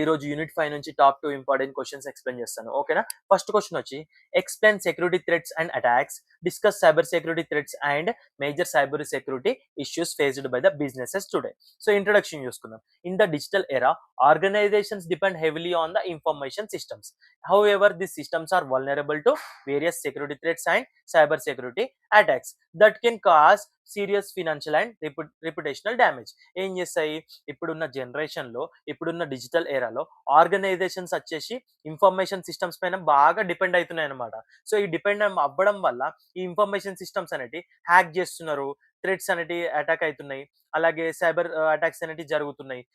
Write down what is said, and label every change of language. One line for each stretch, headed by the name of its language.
Telugu: ఈ రోజు యూనిట్ 5 నుంచి టాప్ 2 ఇంపార్టెంట్ క్వశ్చన్స్ ఎక్స్‌ప్లెయిన్ చేస్తాను. ఓకేనా?
English: First question వచ్చి explain security threats and attacks, discuss cyber security threats and major cyber security issues faced by the businesses today.
Telugu: So introduction చూసుకుందాం.
English: In the digital era, organizations depend heavily on the information systems. However, these systems are vulnerable to various security threats and cyber security attacks that can cause serious financial and reputational damage.
Telugu: ఏం చేస్తాయి? ఇప్పుడున్న జనరేషన్‌లో, ఇప్పుడున్న digital ఎరాలో organisations వచ్చేసి information systems పైన బాగా depend అయితున్నాయన్నమాట. So, ఈ depend అవ్వడం వల్ల ఈ ఇన్ఫర్మేషన్ సిస్టమ్స్ అనేటివి హ్యాక్ చేస్తున్నారు. థ్రెట్స్ అనేటివి అటాక్ అయితున్నాయి. అలాగే సైబర్ అటాక్స్ అనేటివి జరుగుతున్నాయి.